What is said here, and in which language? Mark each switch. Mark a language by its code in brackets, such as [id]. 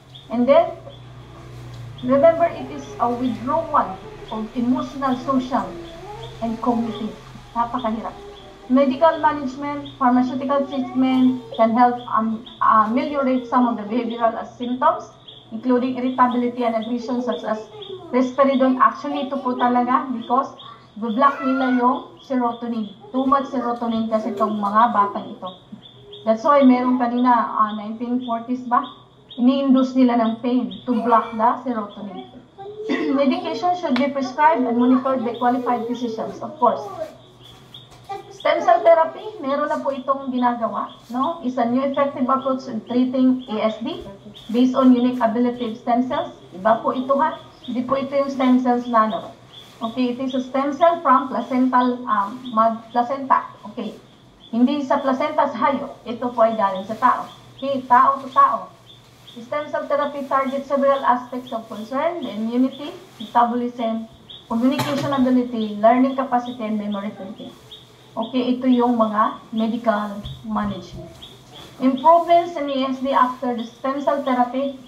[en] And then, remember, it is a withdrawal of emotional, social, and cognitive. [tl] Napakahirap. [en] Medical management, pharmaceutical treatment can help ameliorate some of the behavioral symptoms, including irritability and aggression such as risperidone. [tl] Actually, ito po talaga because block nila yung serotonin. [en] Too much serotonin [tl] kasi itong mga batang ito. That's why meron kanina, 1940s ba? Ini-induce nila ng pain [en] to block the serotonin. Medication should be prescribed and monitored by qualified physicians, of course. [tl] Stem cell therapy, meron na po itong ginagawa, no? [en] Is a new effective approach in treating ESD based on unique ability of stem cells. [tl] Iba po ito, ha? Hindi po ito yung stem cells na, no? Okay, [en] it is a stem cell from placental, [tl] placenta. Okay. Hindi sa placenta sa hayop, ito po ay galing sa tao. Okay, tao to tao. [en] Stem cell therapy targets several aspects of concern, the immunity, metabolism, communication ability, learning capacity, and memory thinking. Okay, [tl] ito yung mga [en] medical management. Improvements in ESD after the stem cell therapy.